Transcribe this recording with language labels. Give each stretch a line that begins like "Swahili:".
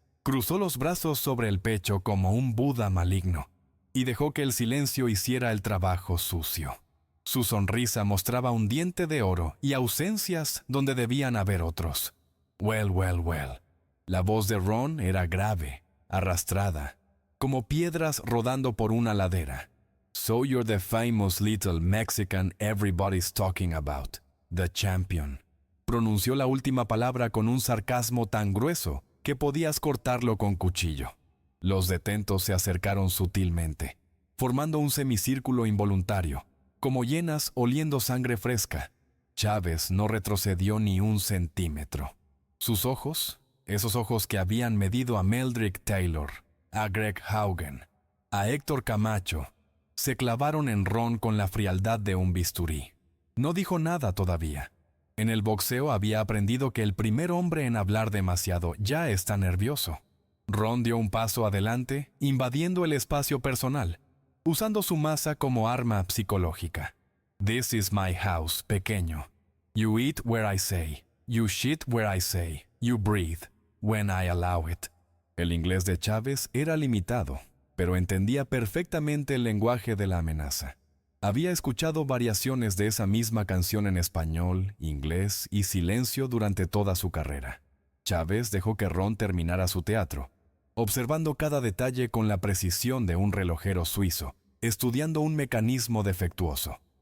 Spanish: Cruzó los brazos sobre el pecho como un Buda maligno y dejó que el silencio hiciera el trabajo sucio. Su sonrisa mostraba un diente de oro y ausencias donde debían haber otros.
English: Well, well, well.
Spanish: La voz de Ron era grave, arrastrada, como piedras rodando por una ladera.
English: So you're the famous little Mexican everybody's talking about, the champion.
Spanish: Pronunció la última palabra con un sarcasmo tan grueso que podías cortarlo con cuchillo. Los detentos se acercaron sutilmente, formando un semicírculo involuntario, como hienas oliendo sangre fresca. Chávez no retrocedió ni un centímetro. Sus ojos, esos ojos que habían medido a Meldrick Taylor, a Greg Haugen, a Héctor Camacho, se clavaron en Ron con la frialdad de un bisturí. No dijo nada todavía. En el boxeo había aprendido que el primer hombre en hablar demasiado ya está nervioso. Ron dio un paso adelante, invadiendo el espacio personal, usando su masa como arma psicológica.
English: This is my house, pequeño. You eat where I say. You shit where I say. You breathe when I allow it.
Spanish: El inglés de Chávez era limitado, pero entendía perfectamente el lenguaje de la amenaza. Había escuchado variaciones de esa misma canción en español, inglés y silencio durante toda su carrera. Chávez dejó que Ron terminara su teatro, observando cada detalle con la precisión de un relojero suizo, estudiando un mecanismo defectuoso.